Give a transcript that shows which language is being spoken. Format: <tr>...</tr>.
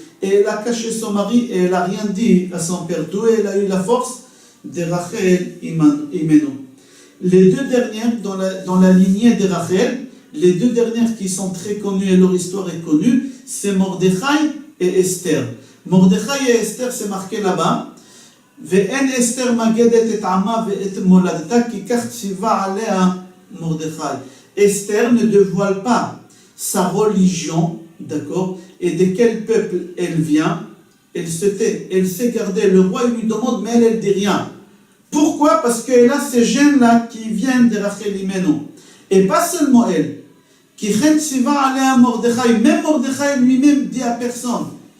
<fr>Et elle a caché son mari et elle n'a rien dit à son père. D'où elle a eu la force? De Rachel Imenu. Les 2 dernières dans la lignée de Rachel, les 2 dernières qui sont très connues et leur histoire est connue, c'est Mordechai et Esther. Mordechai et Esther, c'est marqué là-bas.</fr> <he>ואין אסתר מגדת את עמה ואת מולדתה כי כך ציווה עליה מרדכי.</he> <fr>Esther ne dévoile pas sa religion, d'accord, et de quel peuple elle vient. Elle se tait, elle sait garder. Le roi lui demande, mais elle ne dit rien. Pourquoi? Parce qu'elle a ces gènes-là qui viennent de Rachel Imenu. Et pas seulement elle. Qui</fr> <he>ציווה עליה מרדכי.</he> <fr>Même Mordechai lui-même dit à personne.</fr>